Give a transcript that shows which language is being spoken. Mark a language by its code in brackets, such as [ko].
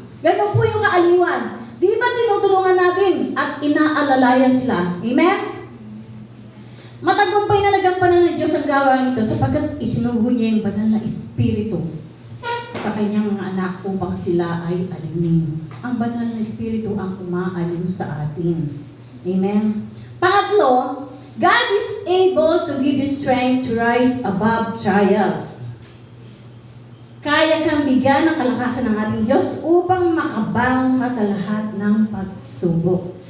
[tl] Ganun po yung kaaliwan. Di ba tinutulungan natin at inaalalayan sila? Amen? Matagumpay na nagampanan ng Diyos ang gawain ito sapagkat isinugo niya yung banal na Espiritu sa kanyang mga anak upang sila ay alimin. Ang banal na Espiritu ang umaaliw sa atin. Amen? [en] Pangatlo, God is able to give you strength to rise above trials. [tl] Kaya kang bigyan ng kalakasan ng ating Diyos upang makabangon ka sa lahat ng pagsubok.